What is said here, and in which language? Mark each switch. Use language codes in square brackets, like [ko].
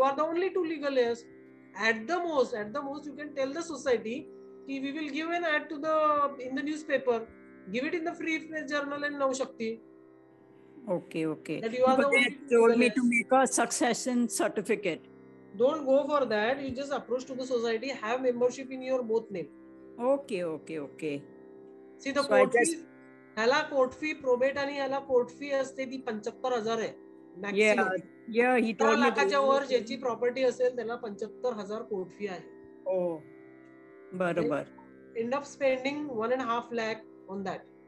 [en] You are the only two legal heirs. At the most, you can tell the society, we will give an ad in the newspaper. Give it in the free journal and Nav Shakti. Okay. That you are but they told me to make a succession certificate. Don't go for that. You just approach to the society, have membership in your both name. Okay. See the court fee. [mr] ह्याला court fee probate आणि ह्याला court fee असते ती 75,000 आहे maximum. [en] he told me [mr] लाखाच्या वर ज्याची property असेल त्याला 75,000 कोर्ट फी आहे. बरोबर. [en] End up spending 1.5 lakh on that.